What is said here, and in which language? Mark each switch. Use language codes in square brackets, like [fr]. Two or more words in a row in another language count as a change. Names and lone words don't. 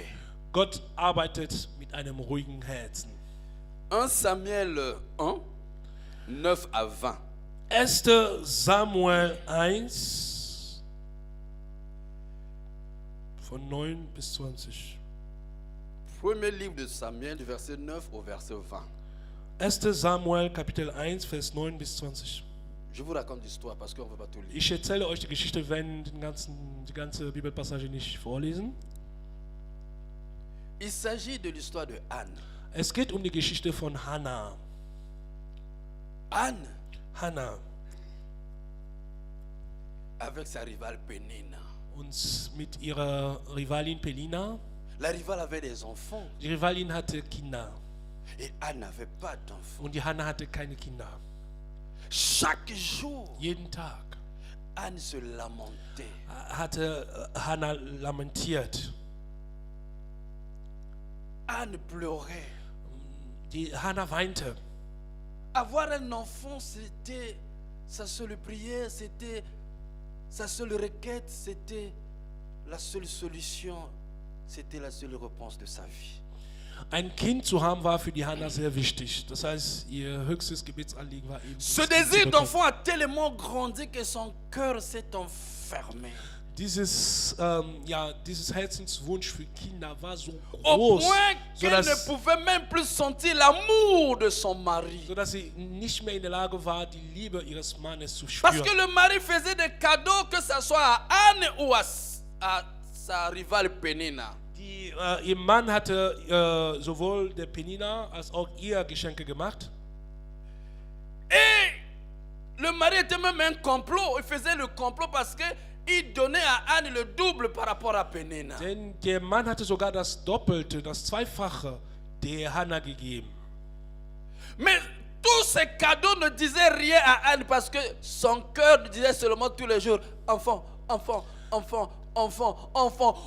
[de] Gott arbeitet mit einem ruhigen Herzen. [fr] 1 Samuel 1, 9 à 20. [de] 1. Samuel 1, von 9 bis 20. [fr] Premier livre de Samuel, du verset 9 au verset 20. [de] 1. Samuel, Kapitel 1, Vers 9 bis 20. [fr] Je vous raconte l'histoire parce qu'on ne veut pas tout lire. [de] Ich erzähle euch die Geschichte, wenn die ganze Bibelpassage nicht vorlesen. [fr] Il s'agit de l'histoire de Anne. [de] Es geht um die Geschichte von Hannah. [fr] Anne, [de] Hannah [fr] avec sa rivale Pénina. [de] und mit ihrer Rivalin Penina. [fr] La rivale avait des enfants [de] Die Rivalin hatte Kinder [fr] et Anne n'avait pas d'enfants. [de] und die Hannah hatte keine Kinder. [fr] Chaque jour, [de] Jeden Tag [fr] Anne se lamentait. [de] hatte Hannah lamentiert. [fr] Anne pleurait. [de] Die Hannah weinte. [fr] Avoir un enfant, c'était sa seule prière, c'était sa seule requête, c'était la seule solution, c'était la seule réponse de sa vie. [de] Ein Kind zu haben war für die Hannah sehr wichtig. Das heißt, ihr höchstes Gebetsanliegen war eben. [fr] Ce désir d'enfant a tellement grandi que son cœur s'est enfermé. [de] Dieses Herzenswunsch für Kinder war so [fr] Au [de] groß, [fr] point qu'elle ne [de] sodass, [fr] pouvait même plus sentir l'amour de son mari. [de] sodass sie nicht mehr in der Lage war, die Liebe ihres Mannes zu [fr] Parce [de] spüren. [fr] que le mari faisait des cadeaux, que ce soit à Anne ou à sa rivale Pénina. [de] Ihr Mann hatte sowohl der Penina als auch ihr Geschenke gemacht. [fr] Et le mari était même un complot. Il faisait le complot parce qu'il donnait à Anne le double par rapport à Pénina. [de] Denn der Mann hatte sogar das Doppelte, das Zweifache der Hannah gegeben. [fr] Mais tous ces cadeaux ne disaient rien à Anne parce que son cœur disait seulement tous les jours, enfant, enfant, enfant, enfant, enfant.